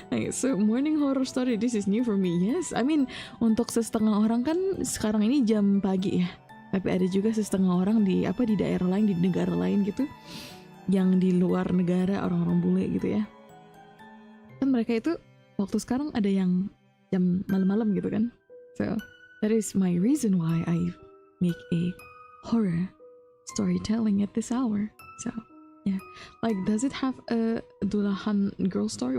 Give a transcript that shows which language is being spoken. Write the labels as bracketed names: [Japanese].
[English] So morning horror story, this is new for me. Yes, I mean [Indonesian] untuk setengah orang kan sekarang ini jam pagi ya. Tapi ada juga setengah orang di daerah lain, di negara lain gitu, yang di luar negara, orang-orang bule gitu ya. Kan mereka itu waktu sekarang ada yang jam malam-malam gitu kan. [English] So that is my reason why I make a horror storytelling at this hour. So yeah, like, does it have a Dulahan girl story?